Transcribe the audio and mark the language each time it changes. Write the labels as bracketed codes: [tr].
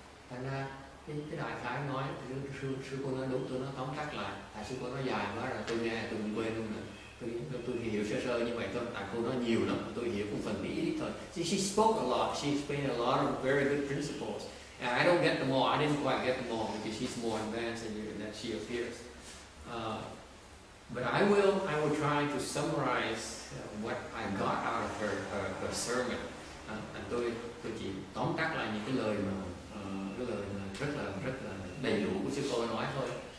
[vi] Thành ra cái đại khái nói, sư cô nói đúng, tôi nói tóm tắt lại. Tại sư cô nói dài quá rồi, tôi nghe tôi cũng quên luôn rồi. Tôi hiểu sơ sơ như vậy thôi. Tại cô nói nhiều lắm, tôi hiểu cũng phần ít thôi. [en] See, she spoke a lot. She explained a lot of very good principles. And I don't get them all. I didn't quite get them all because she's more advanced than she appears. But I will try to summarize what I got out of her sermon. [vi] Tôi chỉ tóm tắt lại những cái lời mà rất là đầy đủ của sư cô nói thôi.